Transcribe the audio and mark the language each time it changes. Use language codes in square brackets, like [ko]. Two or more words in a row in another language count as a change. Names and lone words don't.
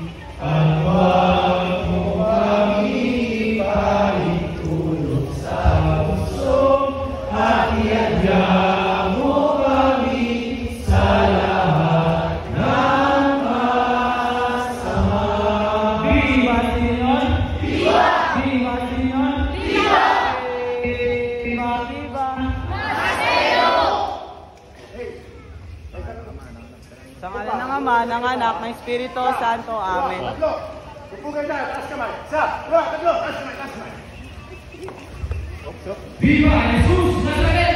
[tl] At wag mo kami paitulog sa puso, at iadya mo kami sa lahat ng masama. [es] Viva Señor! Viva! Viva Señor! Viva! Viva! Viva! [tl] Sa ngalan ng Ama, ng Anak, ng Espiritu Santo. Amen. Upo kayo na, taas kamay. Isa, dua, tatlo, taas kamay, taas kamay. [es] Viva Jesus Nazareno!